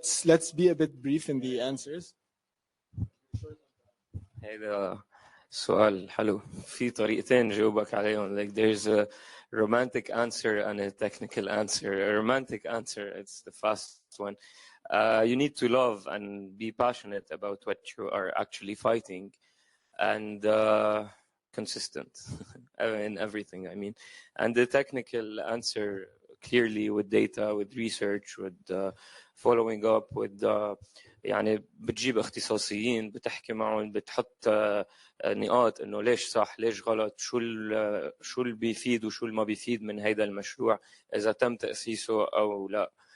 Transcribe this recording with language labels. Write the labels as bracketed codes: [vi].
[en] Let's be a bit brief in the answers. [ar] هذا سؤال حلو، في طريقتين جاوبك عليهم. [en] Like there's a romantic answer and a technical answer. A romantic answer, it's the fast one. you need to love and be passionate about what you are actually fighting, and consistent in everything. I mean, and the technical answer clearly with data, with research, with following up, with [ar] يعني بتجيب اختصاصيين بتحكي معهم بتحط نقاط انه ليش صح ليش غلط شو اللي بيفيد وشو اللي ما بيفيد من هيدا المشروع اذا تم تأسيسه او لا.